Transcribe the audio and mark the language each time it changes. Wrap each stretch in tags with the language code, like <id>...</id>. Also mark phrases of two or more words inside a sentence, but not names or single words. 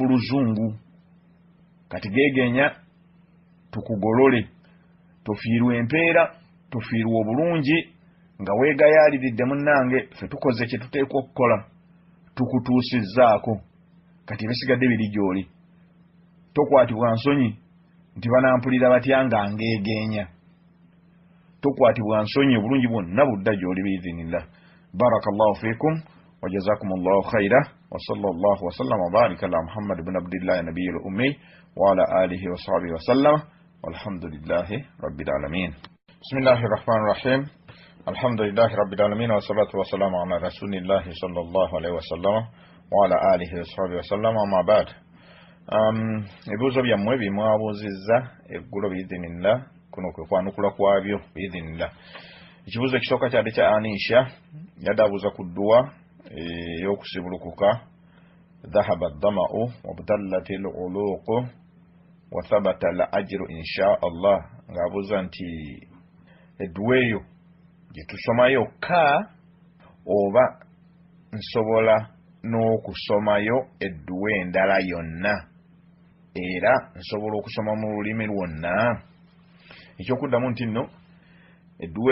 <lg>luzungu kati geegenya tukugolole tofiirwa empeera tofiirwa obulungi nga weegayaaliridde munnange ffe tukoze kye tuteekwa okukola tukutuusizzaako kati ebisigadde biri gy'oli tokwatibwa nsonyi nti banampulira batya nga ngeegenya tokwatibwa nsonyi obulungi bwonna budda gy'oli</lg> <ar>بإذن الله بارك الله فيكم وجزاكم الله خيرا وصلى الله وسلم وبارك على محمد بن عبد الله النبي الأمي وعلى آله وصحبه وسلم والحمد لله رب العالمين بسم الله الرحمن الرحيم الحمد لله رب العالمين والصلاة والسلام على رسول الله صلى الله عليه وسلم وعلى آله وصحبه و</ar> <lg>sallam</lg> <ar>أما بعد</ar> <lg>ebibuuzo byammwe bimwabuuzizza eggulo biidhinillah kuno kwe kwanukula kwabyo biidhinillah ekibuuzo ekisooka kyali kya anisha yadde abuuza ku dduwa ey'okusibulukuka</lg> <ar>ذهب الظمأ وابتلت العروق وثبت الأجر إن</ar> <lg>allah ng'abuuza nti edduwa eyo gye tusomayo ka oba nsobola n'okusomayo edduwa endala yonna era nsobola okusoma mu lulimi lwonna ekyokuddamu nti nno edduwa</lg>